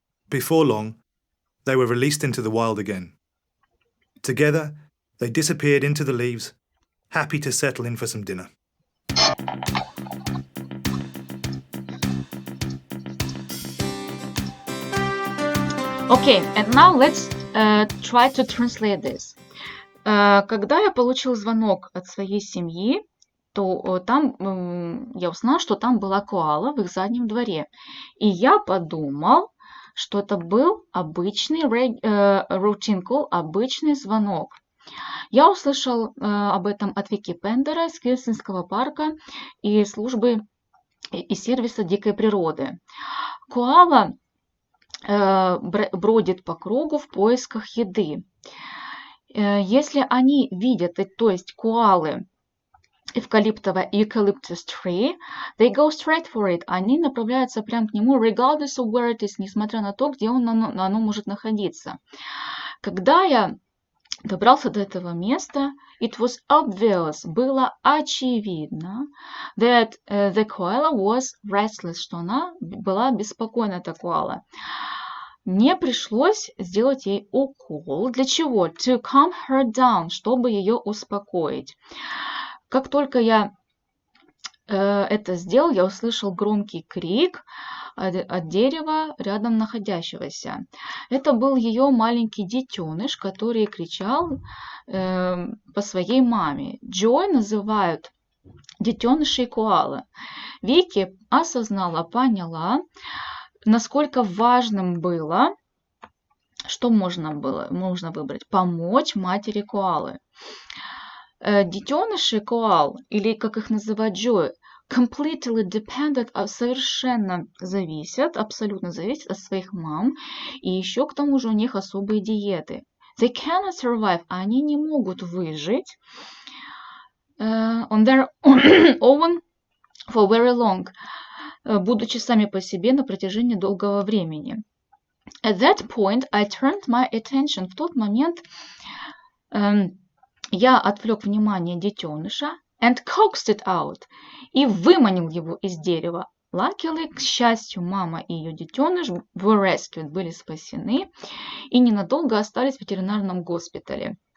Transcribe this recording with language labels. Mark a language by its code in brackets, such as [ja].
[en] Before long, they were released into the wild again. Together, they disappeared into the leaves, happy to settle in for some dinner. Okay, and now let's try to translate this. [ru] Когда я получил звонок от своей семьи, то там я узнала, что там была коала в их заднем дворе. И я подумал, что это был обычный [en] routine call, [ru] обычный звонок. Я услышал об этом от Вики Пендера из Квинслендского парка и службы и сервиса дикой природы. Коала бродит по кругу в поисках еды. Если они видят, то есть коалы, эвкалиптовое [en] eucalyptus tree, they go straight for it. [ru] Они направляются прямо к нему, [en] regardless of where it is, [ru] несмотря на то, где оно может находиться. Когда я добрался до этого места, [en] it was obvious, [ru] было очевидно, [en] that the koala was restless, [ru] что она была беспокойна, эта коала. Мне пришлось сделать ей укол. Для чего? [en] To calm her down, [ru] чтобы ее успокоить. Как только я это сделал, я услышал громкий крик от дерева рядом находящегося. Это был ее маленький детеныш, который кричал по своей маме. Joy называют детенышей коалы. Вики осознала, поняла, насколько важным было, что можно выбрать, помочь матери коалы. Детеныши коал, или как их называют joy, [en] completely dependent, [ru] совершенно зависят, абсолютно зависят от своих мам, и еще к тому же у них особые диеты. [en] They cannot survive, [ru] они не могут выжить [en] on their own for very long, [ru] будучи сами по себе на протяжении долгого времени. [en] At that point, I turned my attention. [ru] В тот момент я отвлек внимание детеныша [en] and coaxed it out, [ru] и выманил его из дерева. [en] Luckily, [ru] к счастью, мама и ее детеныш [en] were rescued, [ru] были спасены и ненадолго остались в ветеринарном госпитале.